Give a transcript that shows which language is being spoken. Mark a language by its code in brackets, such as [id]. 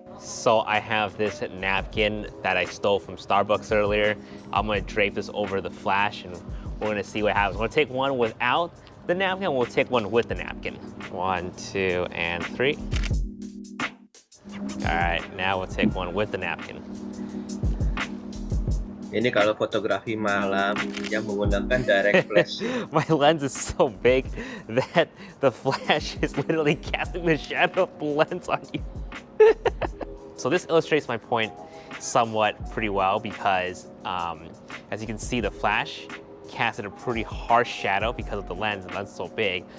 [en] So I have this napkin that I stole from Starbucks earlier. I'm gonna drape this over the flash and we're gonna see what happens. We're gonna take one without the napkin, and we'll take one with the napkin. 1, 2, and 3. All right, now we'll take one with the napkin. [id] Ini kalau fotografi malam yang menggunakan direct flash. [en] My lens is so big that the flash is literally casting the shadow of the lens on you. So this illustrates my point somewhat pretty well because as you can see, the flash casted a pretty harsh shadow because of the lens, and that's so big.